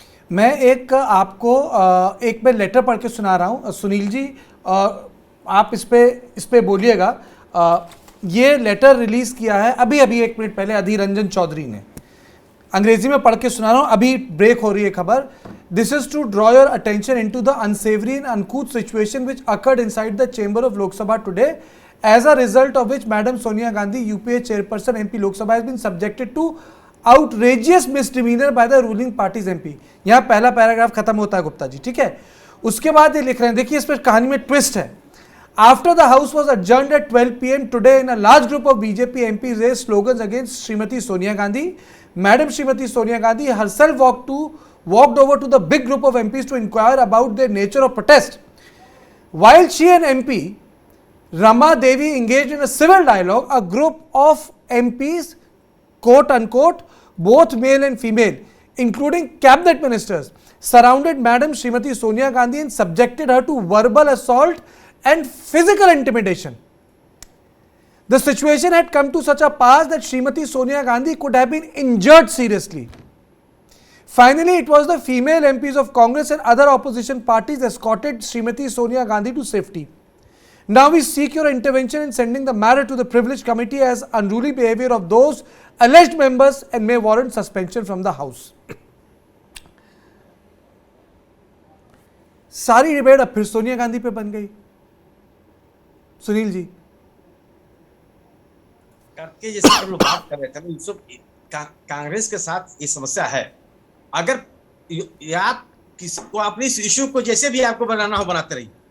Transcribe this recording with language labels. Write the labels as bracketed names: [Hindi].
[Hindi] मैं एक आपको एक मैं लेटर पढ़ के सुना रहा हूँ सुनील जी, आप इस पे बोलिएगा। ये लेटर रिलीज किया है अभी 1 मिनट पहले अधीर रंजन चौधरी ने। अंग्रेजी में पढ़ के सुना रहा हूँ, अभी ब्रेक हो रही है खबर। [English] This is to draw your attention into the unsavoury and uncouth situation which occurred inside the chamber of Lok Sabha today, as a result of which Madam Sonia Gandhi, UPA chairperson MP Lok Sabha, has been subjected to outrageous misdemeanor by the ruling party's MP। [Hindi] यहाँ पहला paragraph खत्म होता है गुप्ता जी, ठीक है। उसके बाद ये लिख रहे हैं, देखिए इस पर कहानी में ट्विस्ट है। [English] After the house was adjourned at 12 PM today, in a large group of BJP MPs raised slogans against Srimati Sonia Gandhi. Madam Srimati Sonia Gandhi herself walked over to the big group of MPs to inquire about their nature of protest. While she and MP Rama Devi engaged in a civil dialogue. A group of MPs, quote unquote, both male and female, including cabinet ministers, surrounded Madam Srimati Sonia Gandhi and subjected her to verbal assault and physical intimidation. The situation had come to such a pass that Srimati Sonia Gandhi could have been injured seriously. Finally, it was the female MPs of Congress and other opposition parties escorted Srimati Sonia Gandhi to safety. Now we seek your intervention in sending the matter to the privilege committee as unruly behavior of those alleged members and may warrant suspension from the house. [Hindi] सारी debate अब फिर सोनिया गांधी पे बन गई। सुनील जी, करके जैसे हम लोग बात कर रहे थे ना, कांग्रेस के साथ ये समस्या है। अगर आप किसको अपनी इस इश्यू को जैसे भी आपको बनाना हो बनाते रहिए।